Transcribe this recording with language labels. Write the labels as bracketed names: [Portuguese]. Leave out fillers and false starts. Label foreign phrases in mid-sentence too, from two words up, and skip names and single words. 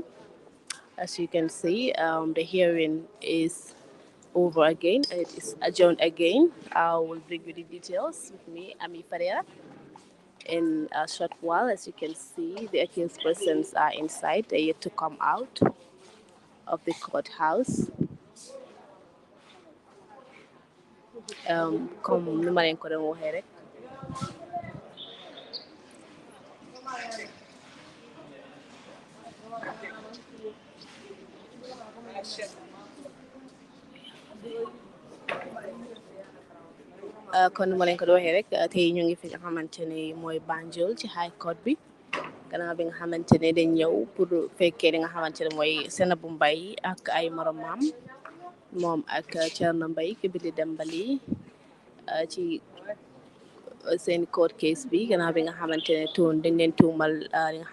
[English] As you can see, the hearing is over again and it is adjourned again. I will bring you the details with me, Ami Ferreira. In a short while, as you can see, the accused persons are inside. They're yet to come out of the courthouse. [Wolof] Comme nu ma leen ko doon waxee rek. Kon nu ma leen ko doon waxee rek tey ñu ngi fi nga xamante ne mooy Banjul ci [English] high court [Wolof] bi gannaaw bi nga xamante ne dañ ñëw pour fekkee li nga xamante ne mooy Sainabou Mbaye ak ay moromam moom ak Thierno Mbaye ki bi di Dembali ci seen [English] court case [Wolof] bi gannaaw bi nga xamante ne dañ leen tuumal li nga